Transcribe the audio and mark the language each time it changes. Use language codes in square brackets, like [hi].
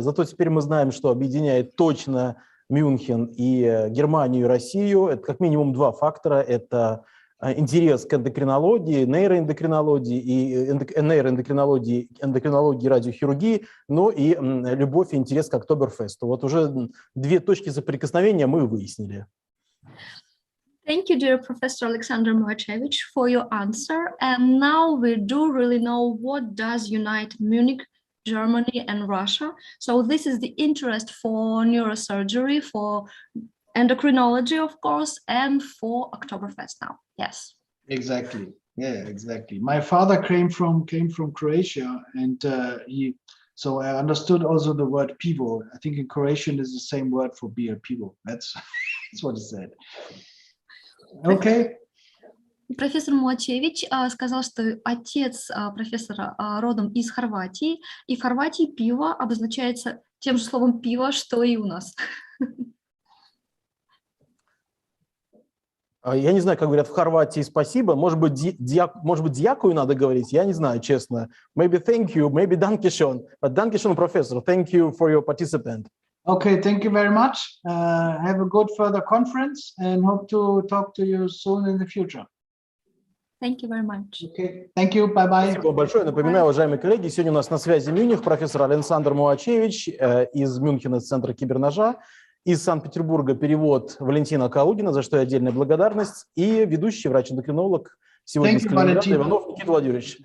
[ru] Зато теперь мы знаем, что объединяет точно Мюнхен и Германию и Россию. Это как минимум 2 фактора. Это интерес к эндокринологии, нейроэндокринологии и нейроэндокринологии, эндокринологии, радиохирургии, но и любовь и интерес к Октоберфесту. Вот уже 2 точки соприкосновения мы выяснили. [en] Thank you, dear Professor Alexander Muachevich, for your answer. And now we do really know what does unite Munich, Germany, and Russia. So this is the interest for neurosurgery, for endocrinology, of course, and for Oktoberfest now. Yes. Exactly. Yeah, exactly. My father came from Croatia, and so I understood also the word pivo. I think in Croatian is the same word for beer, pivo. That's what he said. Okay. [ru] Профессор Муачевич сказал, что отец профессора родом из Хорватии, и в Хорватии пиво обозначается тем же словом пиво, что и у нас. Я не знаю, как говорят в Хорватии спасибо. Может быть, дьякую надо говорить. Я не знаю, честно. [en] Maybe thank you, maybe [de] danke schön. [en] But danke schön, professor. Thank you for your participant. Okay, thank you very much. Have a good further conference and hope to talk to you soon in the future. Thank you very much. Okay, thank you. Bye-bye. [ru] Спасибо большое. Напоминаю, уважаемые коллеги, сегодня у нас на связи Мюнхен, профессор Александр Муачевич из Мюнхена, из Центра киберножа. Из Санкт-Петербурга перевод Валентина Калугина, за что отдельная благодарность, и ведущий врач-эндокринолог сегодня из Калининграда Иванов Никита Владимирович.